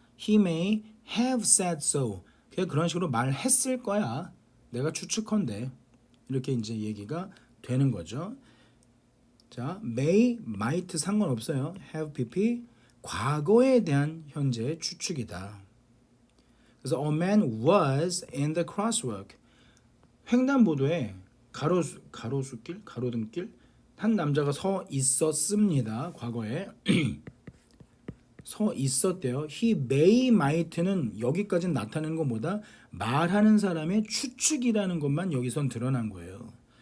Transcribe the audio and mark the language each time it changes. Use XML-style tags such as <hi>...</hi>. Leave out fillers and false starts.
<en>He may have said so.</en> <ko>걔 그런 식으로 말했을 거야. 내가 추측컨대. 이렇게 이제 얘기가 되는 거죠. 자, may, might 상관없어요. have, pp 과거에 대한 현재의 추측이다. 그래서</ko> <en>a man was in the crosswalk.</en> <ko>횡단보도에 가로등길 한 남자가 서 있었습니다. 과거에 서 있었대요.</ko> <en>He may, might</en> <ko>는 여기까지는 나타내는 것보다 말하는 사람의 추측이라는 것만 여기선 드러난 거예요.</ko>